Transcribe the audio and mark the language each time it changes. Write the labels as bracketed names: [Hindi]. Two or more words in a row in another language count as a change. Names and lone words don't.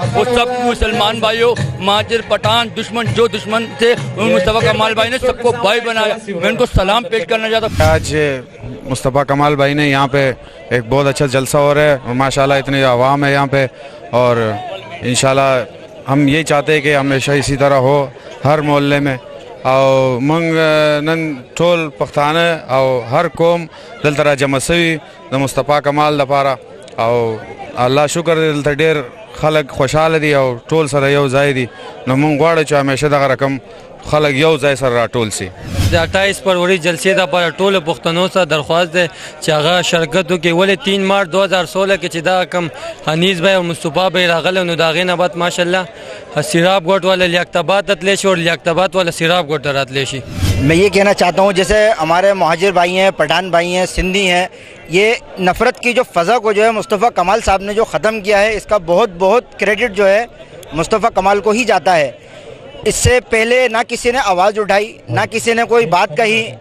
[Urdu] وہ سب مسلمان بھائیوں، مہاجر پٹھان دشمن جو دشمن تھے ان مصطفی کمال بھائی نے سب کو بھائی بنایا۔ میں ان کو سلام پیش کرنا چاہتا ہوں۔ آج مصطفی کمال بھائی نے یہاں پہ ایک بہت اچھا جلسہ ہو رہا ہے، ماشاءاللہ اتنی عوام ہے یہاں پہ، اور انشاءاللہ ہم یہی چاہتے ہیں کہ ہمیشہ اسی طرح ہو ہر محلے میں۔ [Pashto] اور منگ نن ٹول پختانه او هر قوم دلته را جمع سوي د مصطفی کمال لپاره، او الله شکر دی دلته ډیر خلک خوشاله دي او ټول سره یو ځای دي، نو موږ غواړو چې همیشه دغه رقم خلک یو ځای سره راټول سي۔ د 28 فروری جلسې لپاره ټولو پښتنو ته درخواست دی چې هغه شرکت وکړي، ولې 3 مارچ 2016 کې چې دا کم حنیز بھائی او مصطفی بھائی راغله، نو د هغې نه بعد ماشاءالله سیراب گوٹ والا لیاقتآباد ته تللی شي، اور لیاقتآباد والا سیراب گوٹ ته راتلی شي۔ [Urdu] میں یہ کہنا چاہتا ہوں جیسے ہمارے مہاجر بھائی ہیں، پٹھان بھائی ہیں، سندھی ہیں، یہ نفرت کی جو فضا کو جو ہے مصطفی کمال صاحب نے جو ختم کیا ہے، اس کا بہت بہت کریڈٹ جو ہے مصطفی کمال کو ہی جاتا ہے۔ اس سے پہلے نہ کسی نے آواز اٹھائی، نہ کسی نے کوئی بات کہی۔